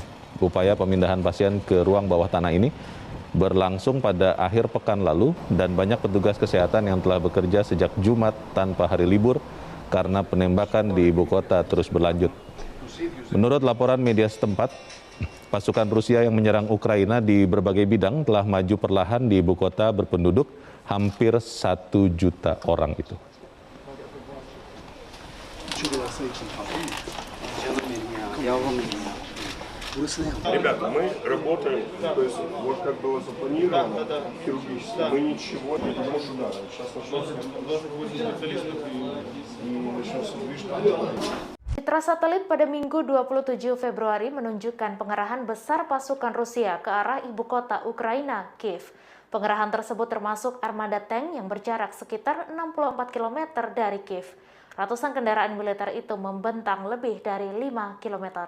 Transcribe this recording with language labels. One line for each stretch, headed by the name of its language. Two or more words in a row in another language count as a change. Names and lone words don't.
Indonesian: Upaya pemindahan pasien ke ruang bawah tanah ini berlangsung pada akhir pekan lalu dan banyak petugas kesehatan yang telah bekerja sejak Jumat tanpa hari libur karena penembakan di ibu kota terus berlanjut. Menurut laporan media setempat, pasukan Rusia yang menyerang Ukraina di berbagai bidang telah maju perlahan di ibu kota berpenduduk hampir 1 juta orang itu.
Russian: Ребята, мы работаем, то есть вот как было запланировано, хирургически, мы ничего не потому что да, сейчас начнется движение.
Indonesian: Citra satelit pada Minggu 27 Februari menunjukkan pengerahan besar pasukan Rusia ke arah ibu kota Ukraina, Kiev. Pengerahan tersebut termasuk armada tank yang berjarak sekitar 64 km dari Kiev. Ratusan kendaraan militer itu membentang lebih dari 5 km.